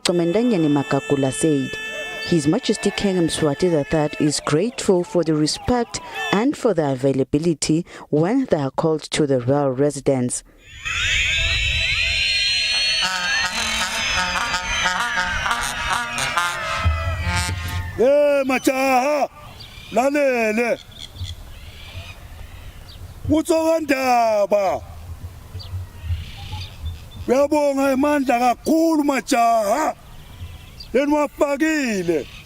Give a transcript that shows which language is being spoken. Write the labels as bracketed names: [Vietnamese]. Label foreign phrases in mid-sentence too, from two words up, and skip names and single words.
[English] Comandanyeni Makakula said, His Majesty King Mswati III is grateful for the respect and for the availability when they are called to the royal residence. [Swati] Machaha, lalele, utsongandaba. Uyabonga imandla kakhulu majaha leniwafakile.